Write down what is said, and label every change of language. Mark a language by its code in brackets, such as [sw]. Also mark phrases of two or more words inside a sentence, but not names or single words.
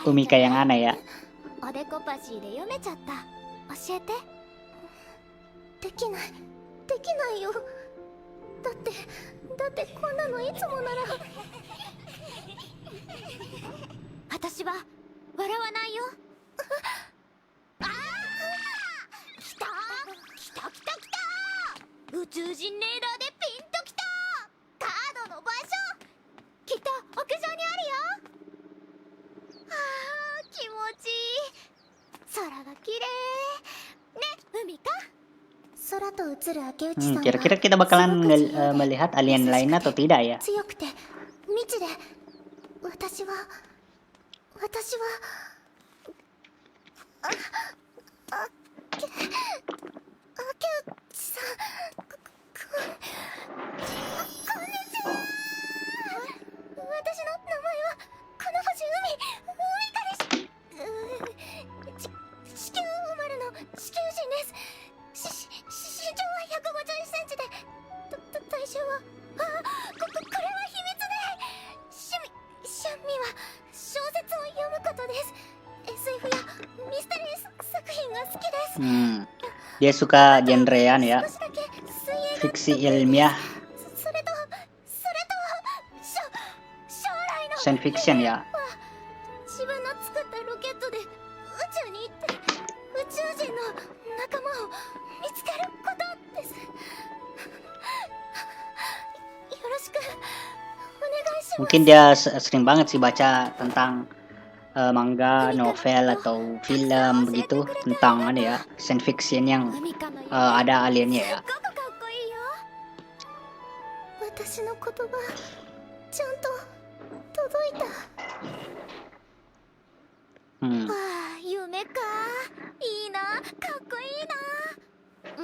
[id] Umika yang aneh ya. [ja] おでこパシーで読めちゃった。教えて。できない、できないよ。だってこんなのいつもなら。私は笑わないよ。ああ、来た来た来た来た。宇宙人レーダーでピンときた。カードの場所きっと屋上にあるよ。ああ、気持ちいい。空が綺麗ね、海か。空と映る明内さんは [id] Kira-kira kita bakalan melihat alien lain atau tidak ya? [ja] 強くて未知で、私はあ、明内さん、こんにちは。私の名前はこの星海かです。地球生まれの地球人です。身長は151センチで、体重は、これは秘密で。趣味は小説を読むことです。SF やミステリー作品が好きです。 [id] Dia suka genrean ya, [ja] 少しだけ水泳が [id] fiksi ilmiah, [ja] それと将来の [en] science fiction ya. [ja] 自分の作ったロケットで宇宙に行って宇宙人の仲間を見つけることです。よろしくお願いします。 [id] Mungkin dia sering banget sih baca tentang manga, novel atau film begitu tentang ada ya [en] science fiction [id] yang [ja] 海かのように [id] ada aliennya [ja] すっ [id] ya. [ja] ごくかっこいいよ。私の言葉ちゃんと届いた。 Hmm. わあ、夢か。いいな、かっこいいな。